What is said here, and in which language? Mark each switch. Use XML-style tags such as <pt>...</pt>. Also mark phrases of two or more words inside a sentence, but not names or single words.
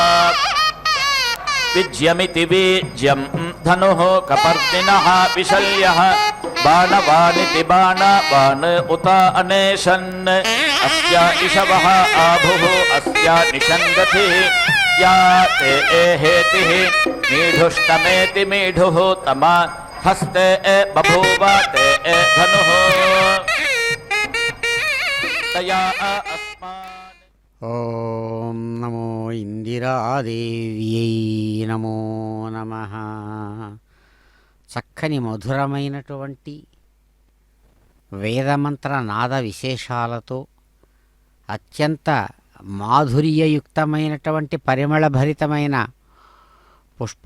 <sa>विज्यमिति वीज्यं धनुः कपर्दिनः विशल्यः बाणवानिति बाणवान् उत अनेशन् अस्य इषवः आभुः अस्य निषङ्गतिः या ते हेतिः मीढुष्टमेति मीढुः तम हस्ते बभूव ते धनुः तया अस्मान् ఓం నమో ఇందిరాదేవ్యై నమో నమః.</sa> <te>చక్కని మధురమైనటువంటి వేదమంత్ర నాద విశేషాలతో అత్యంత మాధుర్యయుక్తమైనటువంటి పరిమళభరితమైన పుష్ప</te>